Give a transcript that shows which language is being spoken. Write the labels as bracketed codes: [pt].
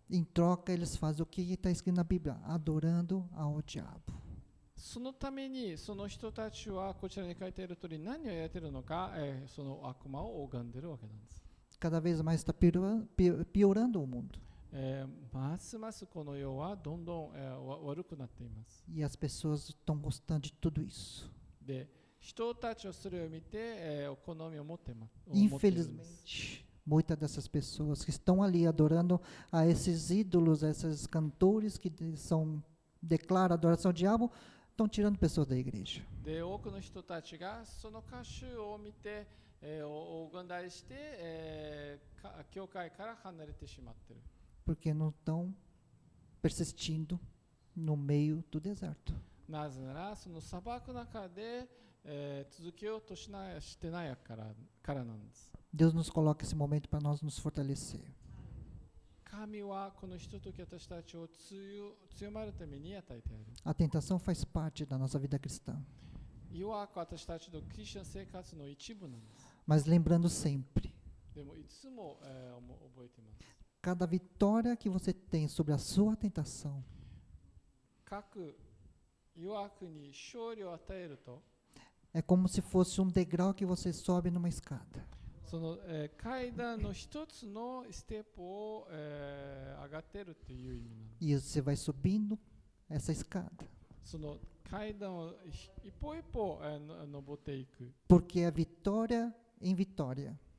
[pt] Em troca, eles fazem o que está escrito na Bíblia: adorando ao diabo. [ja] そのためにその人たちはこちらに書いている通り何をやっているのか、その悪魔を拝んでいるわけなんです。 [pt] Cada vez mais está piorando o mundo. [ja] ますますこの世はどんどん、悪くなっています。 [pt] E as pessoas estão gostando de tudo isso. [ja] で、人たちはそれを見て、好みを持っています。思っているんです。 [pt] Infelizmente, muitas dessas pessoas que estão ali adorando a esses ídolos, a esses cantores que declaram adoração ao diabo, estão tirando pessoas da igreja. [ja] で、多くの人たちがその歌手を見て、拝んだりして、教会から離れてしまっている。 [pt] Porque não estão persistindo no meio do deserto. [ja] なぜなら、その砂漠の中で、続けようとしてないからなんです。 [pt] Deus nos coloca esse momento para nós nos fortalecer. [ja] 神はこのひととき私たちを強まるために与えている。 [pt] A tentação faz parte da nossa vida cristã. [ja] 誘惑は私たちのクリスチャン生活の一部なんです。 [pt] Mas lembrando sempre, [ja] でもいつも、覚えています。 [pt] cada vitória que você tem sobre a sua tentação [ja] 各誘惑に勝利を与えると、 [pt] é como se fosse degrau que você sobe numa escada. [ja] その、階段の一つのステップを、上がっているという意味なんです。 [pt] E você vai subindo essa escada. [ja] その階段を一歩一歩、登っていく。 [pt] Porque é vitória em vitória.